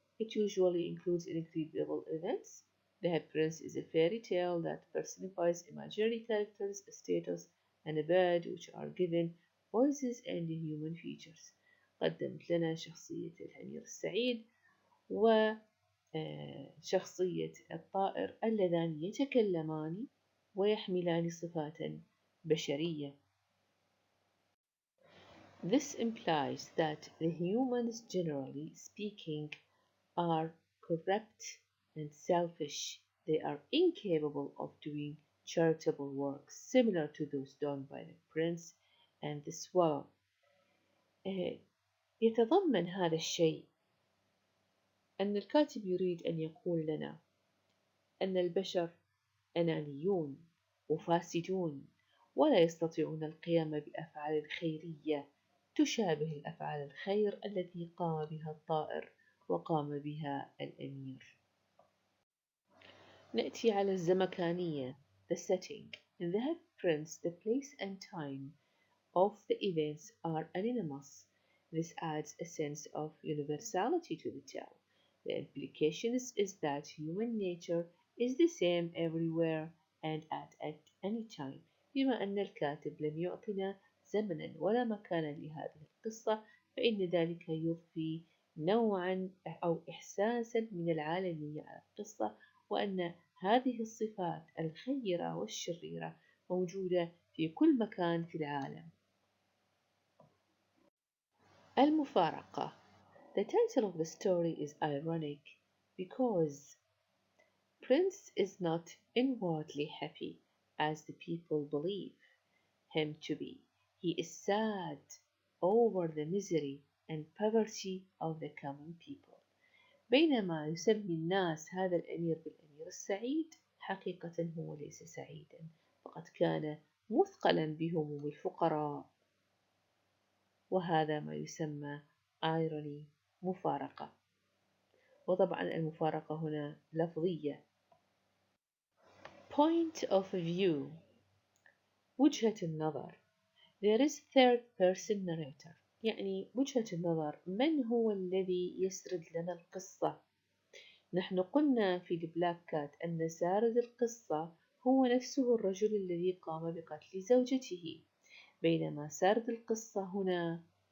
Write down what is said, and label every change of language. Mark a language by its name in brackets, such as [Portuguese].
[English] It usually includes incredible events. The Happy Prince is a fairy tale that personifies imaginary characters, a status, and a bird which are given voices and human features. [Arabic] قدمت لنا شخصية الأمير السعيد وشخصية الطائر اللذان يتكلمان ويحملان صفات بشرية. [English] This implies that the humans, generally speaking, are corrupt and selfish. They are incapable of doing charitable works similar to those done by the prince and the swallow. [Arabic] يتضمن هذا الشيء أن الكاتب يريد أن يقول لنا أن البشر أنانيون وفاسدون ولا يستطيعون القيام بأفعال خيرية تشابه الأفعال الخير التي قام بها الطائر وقام بها الأمير. نأتي على الزمكانية. [English] The setting. In the Happy Prince, the place and time of the events are anonymous. This adds a sense of universality to the tale. The implication is that human nature is the same everywhere and at any time. [Arabic] بما أن الكاتب لم يعطنا زمنا ولا مكانا لهذه القصة، فإن ذلك يضفي نوعا أو إحساسا من العالمية على القصة، وأن هذه الصفات الخيرة والشريرة موجودة في كل مكان في العالم. المفارقة. [English] The title of the story is ironic because Prince is not inwardly happy as the people believe him to be. He is sad over the misery and poverty of the common people. [Arabic] بينما يسمي الناس هذا الأمير بالأمير السعيد، حقيقة هو ليس سعيدا، فقد كان مثقلا بهموم الفقراء، وهذا ما يسمى irony، مفارقة. وطبعا المفارقة هنا لفظية. [English] point of view [Arabic] وجهة النظر. [English] there is third person narrator [Arabic] يعني وجهة النظر، من هو الذي يسرد لنا القصة؟ نحن قلنا في البلاك كات أن سارد القصة هو نفسه الرجل الذي قام بقتل زوجته، بينما سارد القصة هنا